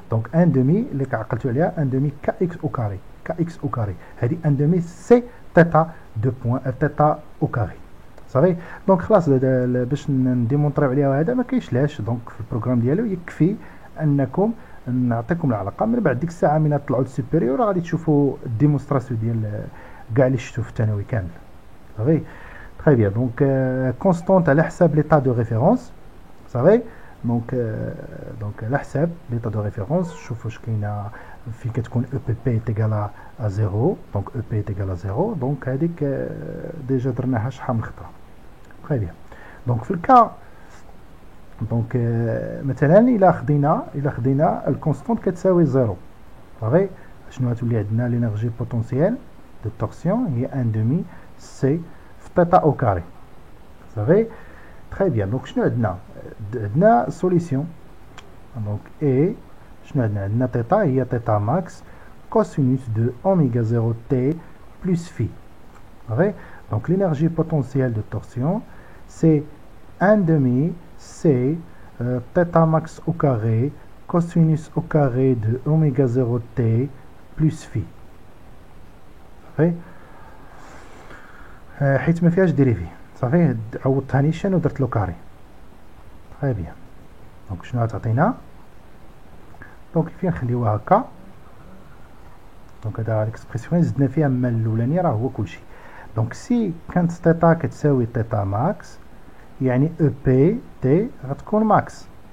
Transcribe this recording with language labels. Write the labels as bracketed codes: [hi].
[fr] Donc 1 demi [ar] اللي عقلتوا عليها [fr] 1 demi kx au carré. [ar] هذه [fr] 1 demi C θ de point θ au carré [ar] صافي. دونك خلاص باش نديمونطريو عليها هذا ما كاينش لاش. دونك في البروغرام ديالو يكفي انكم نعطيكم العلاقه، من بعد ديك الساعه من طلعوا للسوبيريور غادي تشوفوا الديمونستراسيون ديال كاع اللي شفتو في الثانوي كامل. صافي تري بيان. دونك كونستونت على حساب ليطا دو ريفيرونس. صافي دونك على حساب ليطا دو ريفيرونس. شوفوا واش كاينه فين كتكون او بي بي تيغالا ا زيرو. دونك او بي تيغالا زيرو. دونك هذيك ديجا درناها شحال من خطره. تري بيان. دونك في الكا دونك مثلا الا خدينا الكونستونت كتساوي زيرو. صافي شنو غتولي عندنا لينيرجي بوتونسييل دو تورسيون هي 1 دومي سي في تيتا او كاري. صافي تري بيان. دونك شنو عندنا سوليسيون. دونك اي شنو عندنا تيتا هي تيتا ماكس كوسينوس دو اوميغا 0 تي بلس في. صافي دونك [fr] l'énergie potentielle de torsion c'est 1 demi c θ max au carré cosinus au carré de oméga 0 t plus phi. [ar] صافي حيت ما فيهاش ديريفي. صافي عوضتها نيشان ودرت له كاري. تري بيان. دونك شنو غتعطينا؟ دونك فين نخليوها هكا. دونك هذا ليكسبرسيون زدنا فيها ما الاولاني راه هو كلشي. دونك سي كانت تيتا كتساوي تيتا ماكس يعني او بي تي غتكون ماكس.